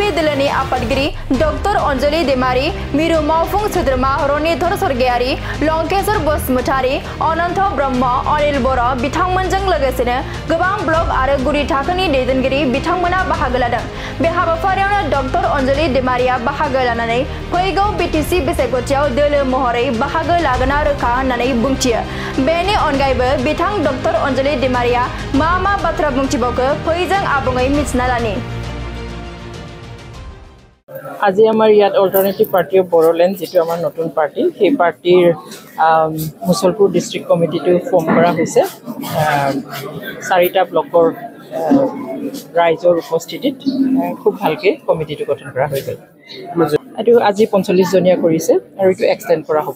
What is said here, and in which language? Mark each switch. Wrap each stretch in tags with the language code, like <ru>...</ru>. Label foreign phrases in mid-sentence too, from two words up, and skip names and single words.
<brx>दोलोनि आफादगिरि डक्टर अनजलि दैमारी मिरु मावफुं सोद्रोमा रनिधर सरगयारी लंकेश्वर बसुमतारी अनन्त ब्रह्म अनिल बर' बिथांमोनजों लोगोसेनो गोबां ब्लक आरो गुदि थाखोनि दैदेनगिरि बिथांमोना बाहागो लादों बे हाबाफारियावनो डक्टर अनजलि दैमारीया बाहागो लानानै फैगौ बीटीसी बिसायख'थियाव दोलो महरै बाहागो लागोना रोखा होननानै बुंथियो बेनि अनगायैबो बिथां डक्टर अनजलि दैमारीया मा बाथ्रा बुंथिबावखो फैजों आबुङै मिथिना लानि</brx> <as>আজি আমাৰ ইয়াত অল্টাৰনেটিভ পাৰ্টি অফ বড়োলেণ্ড যেটো আমাৰ নতুন পাৰ্টি সেই পাৰ্টিৰ মুছলপুৰ</as> <en>district committee</en> <as>ফৰ্ম কৰা হৈছে চাৰিটা ব্লকৰ ৰাইজৰ উপস্থিতিত খুব ভালকৈ কমিটিটো গঠন কৰা হৈ গ'ল এইটো আজি 45 জনীয়া কৰিছে আৰু এইটো এক্সটেণ্ড কৰা হ'ব</as>